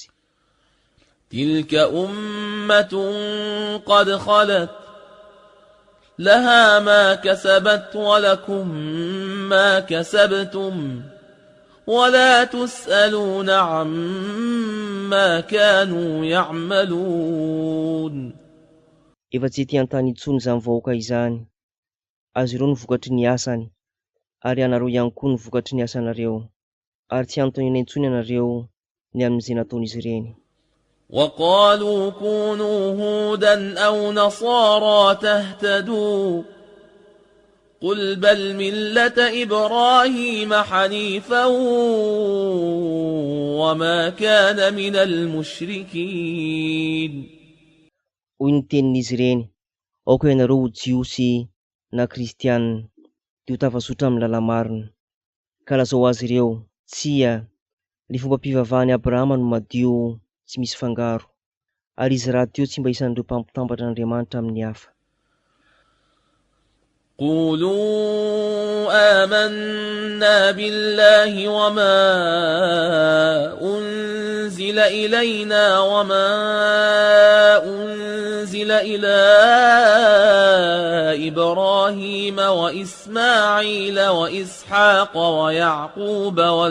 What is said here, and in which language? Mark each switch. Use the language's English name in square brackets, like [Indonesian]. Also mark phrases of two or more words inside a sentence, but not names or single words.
[Arabic] تلك أمة قد خلت لها ما كسبت ولكم ما كسبتم ولا تسألون عما كانوا يعملون. [Malagasy] Efa tsy ety an-tany intsony izany vahoaka izany. Azy ireo ny vokatry ny asany, ary anareo ihany koa ny vokatry ny asanareo, ary tsy antonina intsony ianareo ny amin'izay nataon'izy ireny. [Arabic] وقالوا كونوا هودا أو نصارى تهتدوا قل بل ملة إبراهيم حنيفا وما كان من المشركين. [Malagasy] Hoy ny tenin'izy ireny, aoka ianareo ho jiosy na kristianina, dia ho tafasutra amin'ny lalamarina. Ka lazao azy ireo, tsia, ny fomba mpivavahany Abrahama no madio tsy misy fangaro, ary izy raha teo tsy mba isan'ireo mpampitambatra Andriamanitra amin'ny hafa. [Arabic] قولوا آمنا بالله وما أنزل إلينا وما أنزل إلى إبراهيم وإسماعيل وإسحاق ويعقوب